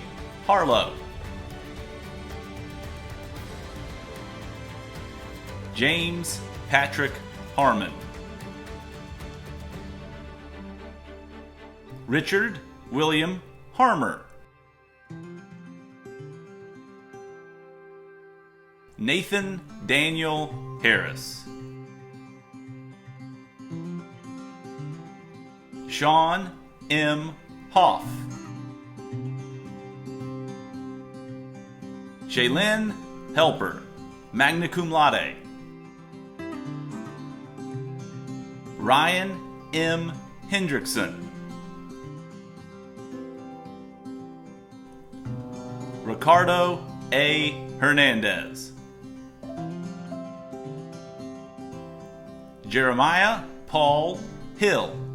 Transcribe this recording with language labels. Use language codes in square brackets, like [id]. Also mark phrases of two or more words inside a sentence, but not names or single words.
[en] Harlow, James Patrick Harmon, Richard William Harmer, Nathan Daniel Harris, Sean M. Hoff, Shaylin Helper, [la] magna cum laude. [en] Ryan M. Hendrickson. Ricardo A. Hernandez. Jeremiah Paul Hill.